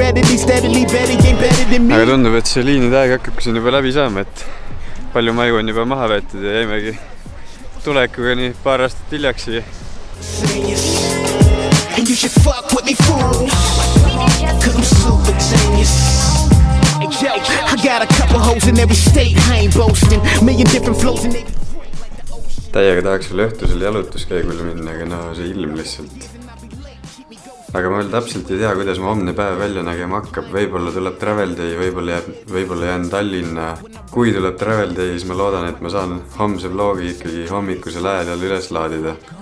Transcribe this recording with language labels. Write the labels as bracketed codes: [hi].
[et] Aga tundub, et see liinide aeg hakkabki siin juba läbi saama, et palju maju on juba maha võetud ja jäimegi tulekuga nii paar aastat hiljaksi. [en] And you should fuck with me, fool. Cause I'm super genius. I got a couple hoes in every state. I ain't boasting. Million different flows in it. [et] Täiega tahaks veel õhtusel jalutuskäigul minna, aga no see ilm lihtsalt. Aga ma veel täpselt ei tea, kuidas ma homne päev välja nägema hakkab. Võibolla tuleb travel day, võibolla jään Tallinna. Kui tuleb travel day, siis ma loodan, et ma saan homse vlogi ikkagi hommikusel ajal üles laadida.